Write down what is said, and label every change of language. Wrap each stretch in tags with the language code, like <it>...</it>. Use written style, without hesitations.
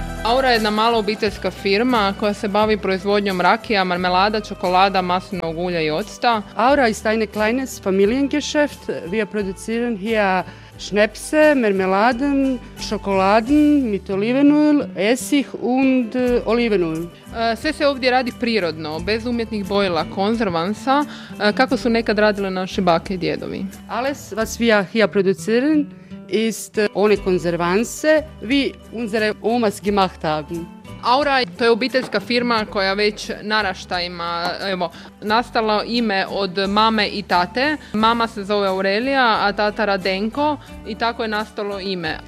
<de>Aura ist eine kleine</de> <hr>obiteljska firma, koja se bavi proizvodnjom rakija, marmelada, čokolada, maslinovog ulja i octa.</hr> <de>Aura ist ein kleines Familiengeschäft. Wir produzieren hier Schnäpse, Marmeladen, Schokoladen mit Olivenöl, Essig und Olivenöl.</de> <hr>Sve se ovdje radi prirodno, bez umjetnih bojila, konzervansa, kako su nekad radile naše bake i djedovi.</hr> <de>Alles was wir hier produzieren ist ohne Konservanse, wie unsere Omas gemacht haben.</de> <hr>Aura, to je obiteljska firma koja već narašta ima, evo, nastalo ime od mame i tate. Mama se zove Aurelija, a tata Radenko i tako je nastalo ime.</hr>